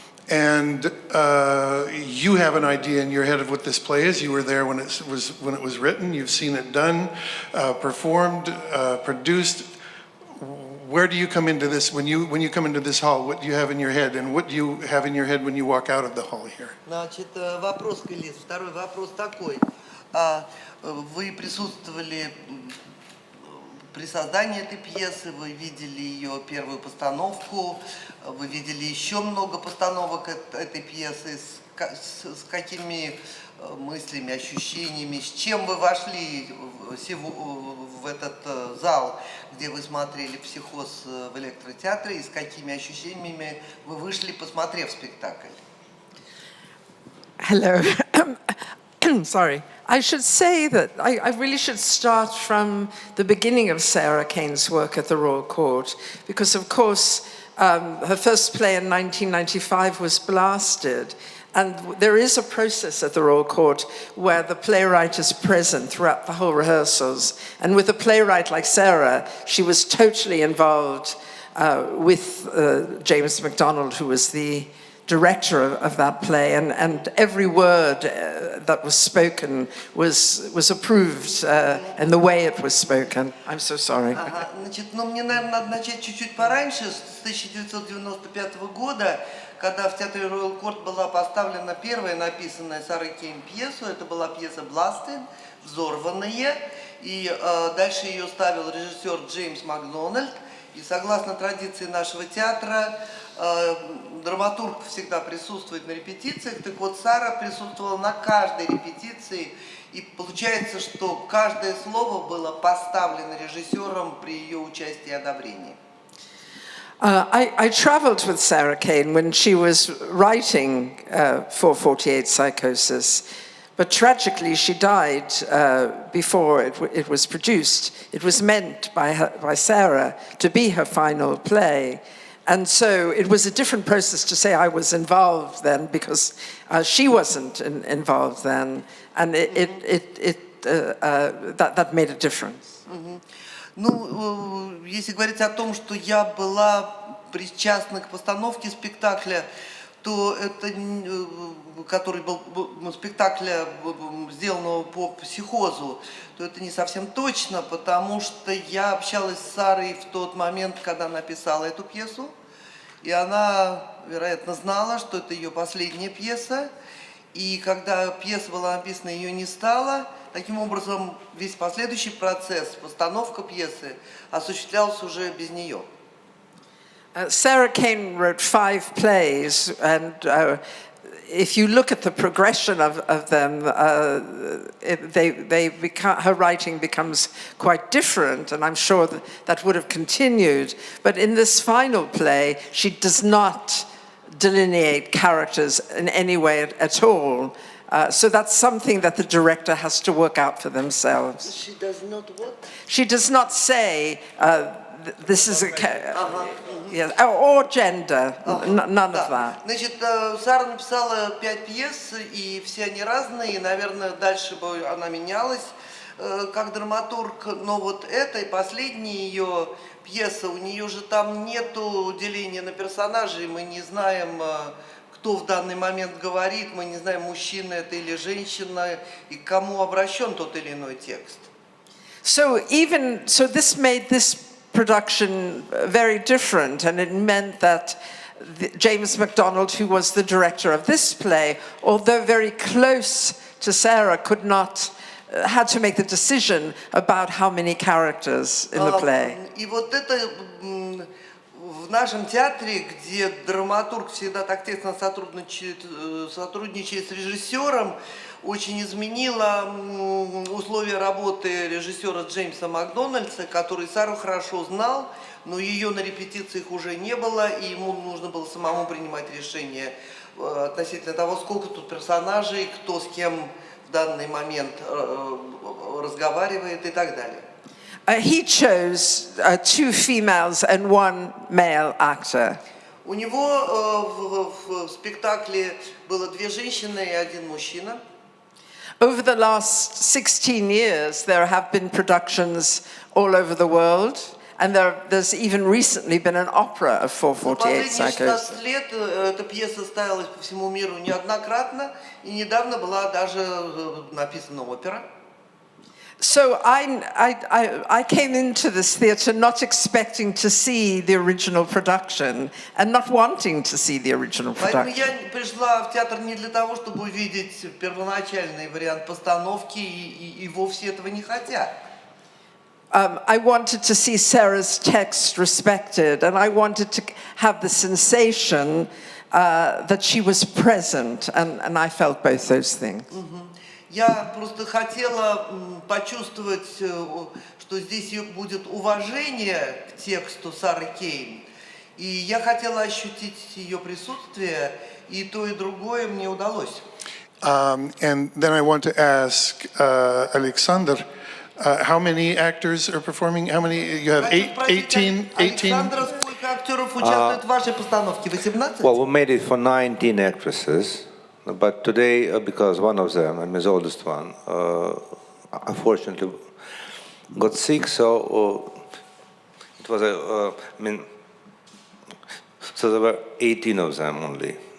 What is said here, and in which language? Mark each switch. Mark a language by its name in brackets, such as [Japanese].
[English] And you have an idea in your head of what this play is. You were there when it was written. You've seen it done, performed, produced. Where do you come into this when you come into this hall? What do you have in your head, and what do you have in your head when you walk out of the hall here? [Russian] Значит, вопрос к Элизе. Второй вопрос такой. Вы присутствовали при создании этой пьесы, вы видели ее первую постановку, вы видели еще много постановок этой пьесы. С какими мыслями, ощущениями, с чем вы вошли в этот зал, где вы смотрели «Психоз» в электротеатре, и с какими ощущениями вы вышли, посмотрев спектакль? [English] Hello. Sorry. I should say that I really should start from the beginning of Sara Кейn's work at the Royal Court, because of course her first play in 1995 was blasted, and there is a process at the Royal Court where the playwright is present throughout the whole rehearsals, and with a playwright like Sara, she was totally involved with James MacDonald, who was the director of that play, and every word that was spoken was approved in the way it was spoken. I'm so sorry. [Russian] Значит, ну, мне, наверное, надо начать чуть-чуть пораньше, с 1995 года, когда в театре Royal Court была поставлена первая написанная Сарой Кейн пьеса. Это была пьеса «Blasted», «Взорванные», и дальше ее ставил режиссер Джеймс Макдональд. И согласно традиции нашего театра, драматург всегда присутствует на репетициях. Так вот, Сара присутствовала на каждой репетиции, и получается, что каждое слово было поставлено режиссером при ее участии и одобрении. [English] I traveled with Sara Кейн when she was writing for 48 Psychosis, but tragically she died before it was produced. It was meant by Sara to be her final play. And so it was a different process to say I was involved then, because she wasn't involved then, and that made a difference. [Russian] Ну, если говорить о том, что я была причастна к постановке спектакля, то это, который был спектакля, сделанного по психозу, то это не совсем точно, потому что я общалась с Сарой в тот момент, когда написала эту пьесу, И она, вероятно, знала, что это ее последняя пьеса. И когда пьеса была написана, ее не стало. Таким образом, весь последующий процесс, постановка пьесы, осуществлялся уже без нее. [English] Sara Кейн wrote 5 plays, and if you look at the progression of them, her writing becomes quite different, and I'm sure that would have continued. But in this final play, she does not delineate characters in any way at all. So that's something that the director has to work out for themselves. She does not what? She does not say, this is a... Yes, or gender, none of that. [Russian] Значит, Сара написала 5 пьес, и все они разные, и, наверное, дальше бы она менялась как драматург, но вот эта и последняя ее пьеса, у нее же там нету деления на персонажей, мы не знаем, кто в данный момент говорит, мы не знаем, мужчина это или женщина, и к кому обращен тот или иной текст. [English] So this made this production very different, and it meant that James MacDonald, who was the director of this play, although very close to Sarah, had to make the decision about how many characters in the play. [Russian] И вот это в нашем театре, где драматург всегда так тесно сотрудничает с режиссером, очень изменило условия работы режиссера Джеймса Макдональдса, который Сару хорошо знал, но ее на репетициях уже не было, и ему нужно было самому принимать решение относительно того, сколько тут персонажей, кто с кем в данный момент разговаривает и так далее. [English] He chose 2 females and 1 male actor. [Russian] У него в спектакле было 2 женщины и 1 мужчина. [English] Over the last 16 years, there have been productions all over the world, and there's even recently been an opera of 448 Psychos. [Russian] Последние 16 лет эта пьеса ставилась по всему миру неоднократно, и недавно была даже написана опера. [English] So I came into this theatre not expecting to see the original production and not wanting to see the original [Russian] Поэтому [English] production. [Russian] я пришла в театр не для того, чтобы увидеть первоначальный вариант постановки, и вовсе этого не хотя. [English] I wanted to see Sarah's text respected, and I wanted to have the sensation that she was present, and I felt both those things. [Russian] Я просто хотела почувствовать, что здесь будет уважение к тексту Сары Кейн. И я хотела ощутить ее присутствие, и то, и другое мне удалось. [English] And then I want to ask Alexander, how many actors are performing? How many? You have 18? [Russian] Александра, сколько актеров участвует в вашей постановке? [English] 18? Well, we made it for 19 actresses. But today, because one of them, I mean the oldest one, unfortunately got sick, so it was so there were 18 of them only.